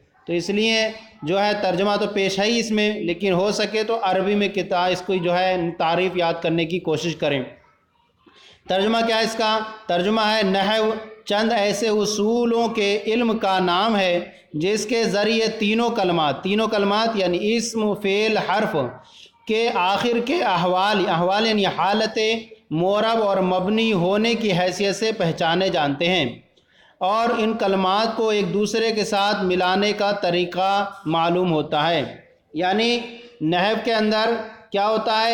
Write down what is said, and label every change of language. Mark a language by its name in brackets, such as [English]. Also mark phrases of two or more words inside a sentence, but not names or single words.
[Urdu] تو اس لیے جو ہے ترجمہ تو پیش ہے ہی اس میں، لیکن ہو سکے تو عربی میں کتاب اس کو جو ہے تعریف یاد کرنے کی کوشش کریں۔ ترجمہ کیا ہے اس کا؟ ترجمہ ہے نحو چند ایسے اصولوں کے علم کا نام ہے جس کے ذریعے تینوں کلمات یعنی اسم، فعل، حرف کے آخر کے احوال یعنی حالت معرب اور مبنی ہونے کی حیثیت سے پہچانے جانتے ہیں، اور ان کلمات کو ایک دوسرے کے ساتھ ملانے کا طریقہ معلوم ہوتا ہے۔ یعنی نحو کے اندر کیا ہوتا ہے؟